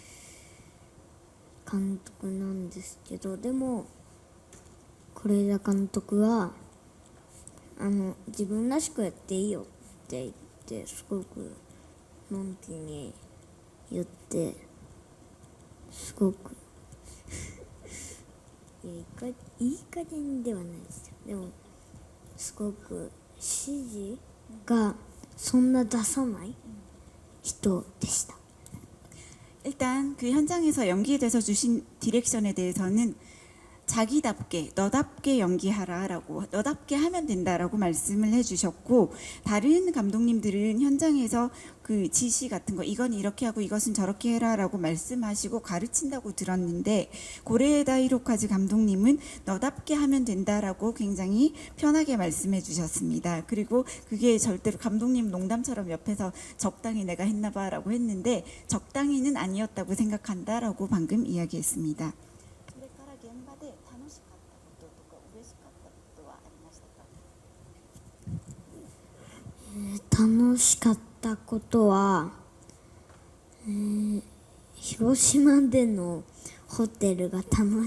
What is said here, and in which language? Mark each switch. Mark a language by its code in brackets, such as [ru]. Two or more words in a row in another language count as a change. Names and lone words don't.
[ja] 監督なんですけど、でも是枝監督は自分らしくやっていいよって言ってすごくのんきに言って、すごくいい加減ではないですよ。でもすごく指示がそんな出さない人でした。 [ko] 일단 그 현장에서 연기에 대해서 주신 디렉션에 대해서는 자기답게 너답게 연기하라라고 너답게 하면 된다라고 말씀을 해주셨고 다른 감독님들은 현장에서 그 지시 같은 거 이건 이렇게 하고 이것은 저렇게 해라라고 말씀하시고 가르친다고 들었는데 고레에다 히로카즈 감독님은 너답게 하면 된다라고 굉장히 편하게 말씀해 주셨습니다. 그리고 그게 절대로 감독님 농담처럼 옆에서 적당히 내가 했나봐라고 했는데 적당히는 아니었다고 생각한다라고 방금 이야기했습니다. [ja] 楽しかったことは、広島でのホテルが楽